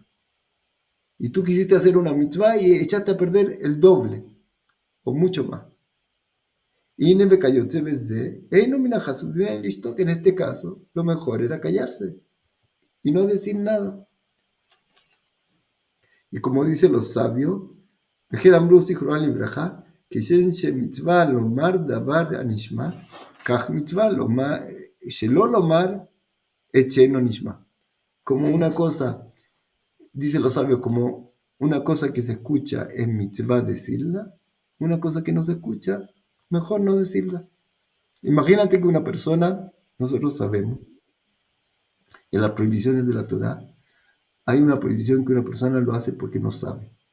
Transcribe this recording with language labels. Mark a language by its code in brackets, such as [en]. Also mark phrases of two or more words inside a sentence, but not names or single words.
[es] Y tú quisiste hacer una mitzvah y echaste a perder el doble, o mucho más. Y en este caso, lo mejor era callarse y no decir nada. Y como dicen los sabios, que [he] מצווה לומר דבר הנשמע, כך מצווה לומר שלא לומר אינו נשמע. [es] Como una cosa, dicen los sabios, como una cosa que se escucha es mitzvah decirla, una cosa que no se escucha, mejor no decirla. Imagínate que una persona, nosotros sabemos, En las prohibiciones de la Torá, hay una prohibición que una persona lo hace porque no sabe.